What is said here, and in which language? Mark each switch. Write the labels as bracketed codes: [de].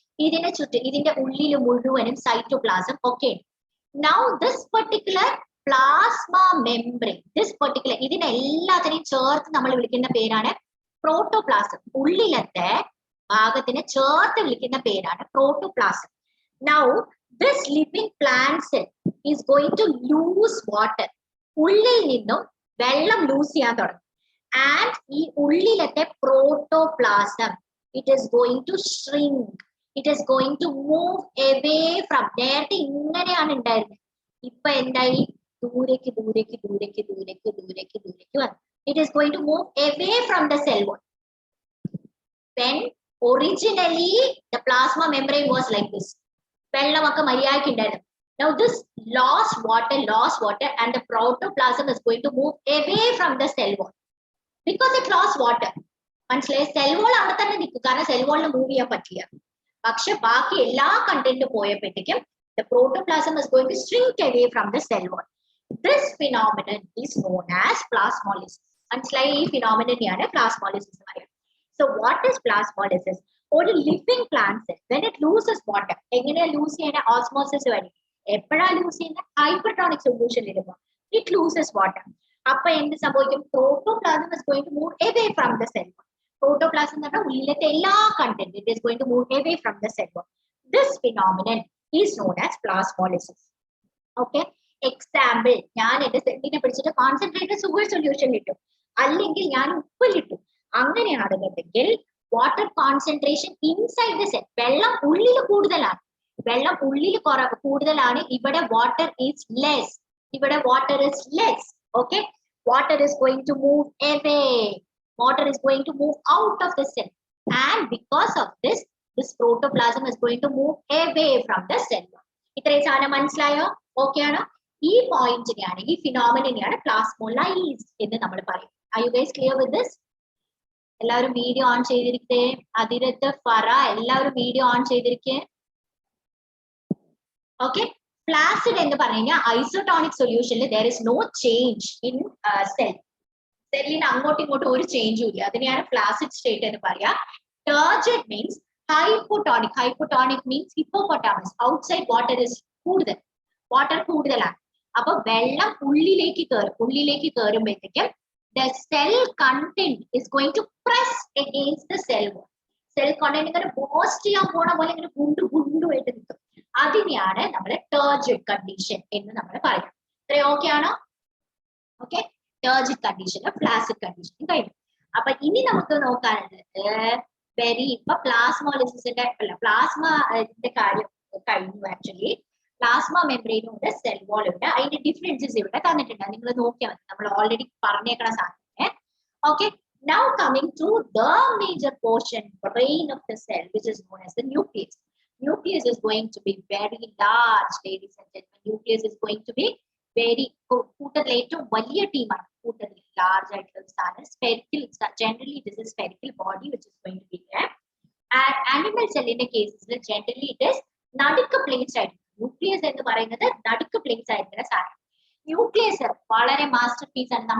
[ml] ഇതിനെ ചുറ്റും, ഇതിന്റെ ഉള്ളിൽ മുഴുവനും cytoplasm. Okay, [en] now this particular [ml] plasma membrane, [en] this particular, [ml] ഇതിനെ എല്ലാത്തിനെയും ചേർത്ത് നമ്മൾ വിളിക്കുന്ന പേരാണ് പ്രോട്ടോപ്ലാസം. ഉള്ളിലത്തെ ഭാഗത്തിനെ ചേർത്ത് വിളിക്കുന്ന പേരാണ് protoplasm. [en] Now this living plant cell is going to lose water. [ml] ഉള്ളിൽ നിന്നും വെള്ളം ലൂസ് ചെയ്യാൻ തുടങ്ങും. [en] and [ml] ഈ ഉള്ളിലത്തെ protoplasm, [en] it is going to shrink. It is going to move away from. [ml] നേരത്തെ ഇങ്ങനെയാണ് ഉണ്ടായിരുന്നത്, ഇപ്പൊ എന്തായി? ദൂരേക്ക് ദൂരേക്ക് ദൂരേക്ക് ദൂരേക്ക് ദൂരേക്ക് ദൂരേക്ക് വന്നു. [en] It is going to move away from the cell wall. When originally the plasma membrane was like this, [ml] വെള്ളമൊക്കെ മര്യാദയ്ക്ക് ഉണ്ടായിരുന്നു. [en] Now this lost water and the protoplasm is going to move away from the cell wall because it lost water. [ml] മനസ്സിലായി? Cell wall അവിടെ തന്നെ നിൽക്കും, കാരണം cell വോളിന് move ചെയ്യാൻ പറ്റില്ല. പക്ഷെ ബാക്കി എല്ലാ കണ്ടന്റും പോയപ്പോഴത്തേക്കും [en] the protoplasm is going to shrink away from the cell wall. This phenomenon is known as plasmolysis. [ml] മനസ്സിലായി? ഈ ഫിനോമിനനെയാണ് പ്ലാസ്മോളിസിസ് എന്ന് പറയുന്നത്. [en] So what is plasmolysis? [ml] ഒരു living plant cell [en] when it loses water, [ml] എങ്ങനെയാ ലൂസ് ചെയ്യുന്ന? ഓസ്മോസിസ് വഴി. എപ്പോഴാ ലൂസ് ചെയ്യുന്ന? ഹൈപ്പർടോണിക് സൊല്യൂഷൻ വരുമ്പോൾ [en] it loses water. [ml] അപ്പൊ എന്ത് സംഭവിക്കും? [en] Protoplasm is going to move away from the cell wall. [ml] Protoplasm എന്ന് പറഞ്ഞാൽ ഉള്ളിലത്തെ എല്ലാ content, [en] it is going to move away from the cell wall. This phenomenon is known as plasmolysis. [ml] Okay, example, ഞാൻ എന്റെ സെല്ലിനെ പിടിച്ചിട്ട് കോൺസെൻട്രേറ്റഡ് സുഗർ സൊല്യൂഷൻ ഇട്ടു, അല്ലെങ്കിൽ ഞാൻ ഉപ്പിലിട്ടു. അങ്ങനെയാണെന്നുണ്ടെങ്കിൽ [en] water concentration inside the cell, [ml] വെള്ളം ഉള്ളിൽ കൂടുതലാണ്, വെള്ളം ഉള്ളിൽ കൂടുതലാണ്. [en] ഇവിടെ water is less, ഇവിടെ water is less. Okay, water is going to move away, water is going to move out of the cell, and because of this protoplasm is going to move away from the cell. [ml] ഇത്രയും സാധനം മനസ്സിലായോ? Okay ആണോ? ഈ പോയിന്റിനെയാണ്, ഈ ഫിനോമിനെയാണ് പ്ലാസ്മോലൈസ് എന്ന് നമ്മൾ പറയും. [en] Are you guys clear with this? [ml] എല്ലാവരും വീഡിയോ ഓൺ ചെയ്തിരിക്കേ. അതിരത്ത്, ഫറ, എല്ലാവരും വീഡിയോ ഓൺ ചെയ്തിരിക്കേ. ഓക്കെ, ഫ്ലാസിഡ് എന്ന് പറഞ്ഞു കഴിഞ്ഞാൽ ഐസോട്ടോണിക് സൊല്യൂഷനിൽ [en] there is no change in cell. [ml] സെല്ലിന് അങ്ങോട്ടും ഇങ്ങോട്ടും ഒരു ചേഞ്ചും ഇല്ല, അതിനെയാണ് ഫ്ലാസിഡ് സ്റ്റേറ്റ് എന്ന് പറയാ. [en] Turgid means hypotonic. Hypotonic means hippopotamus, outside water is [ml] കൂടുതൽ, വാട്ടർ കൂടുതലാണ്. അപ്പൊ വെള്ളം ഉള്ളിലേക്ക് കയറും, ഉള്ളിലേക്ക് കയറുമ്പോഴത്തേക്കും [en] the cell content is going to press against the cell wall. [ml] Cell content ഇങ്ങനെ ബോസ്റ്റ് ചെയ്യാൻ പോണ പോലെ ഇങ്ങനെ ഗുണ്ടു ഗുണ്ടുമായിട്ട് നിൽക്കും. അതിനെയാണ് നമ്മുടെ ടർജിഡ് കണ്ടീഷൻ എന്ന് നമ്മൾ പറയുന്നത്. ഇത്രയും ഓക്കെ ആണോ? ഓക്കെ, ടർജിഡ് കണ്ടീഷൻ, ഫ്ലാസിഡ് കണ്ടീഷൻ കഴിഞ്ഞു. അപ്പൊ ഇനി നമുക്ക് നോക്കാനുള്ളത് ഇപ്പൊ പ്ലാസ്മോളിസിന്റെ അല്ല, പ്ലാസ്മന്റെ കാര്യം കഴിഞ്ഞു. ആക്ച്വലി പ്ലാസ്മ മെംബ്രെയിനും ഉണ്ട്, സെൽ വാൾ ഉണ്ട്. അതിന്റെ ഡിഫറൻസസ് ഇവിടെ തന്നിട്ടുണ്ട്, നിങ്ങൾ നോക്കിയാൽ മതി, നമ്മൾ ഓൾറെഡി പറഞ്ഞേക്കണ സാധനം. [en] Okay, now coming to the major portion, brain of the cell, which is known as the nucleus. Nucleus is going to be very large, ladies and gentlemen. Nucleus is going to be very [ml] കൂടുതൽ ഏറ്റവും വലിയ ടീമാണ്, കൂടുതൽ large ആയിട്ടുള്ള സാധനം. [en] Spherical, generally this is spherical body which is going to be there. And animal cell in the cases generally it is [ml] നടുക്ക് place ആയിട്ട്. Nucleus എന്ന് പറയുന്നത് നടുക്ക് പ്ലേസ് ആയിട്ടുള്ള സാധനം. ന്യൂക്ലിയസ് വളരെ മാസ്റ്റർ പീസ് ആണ്.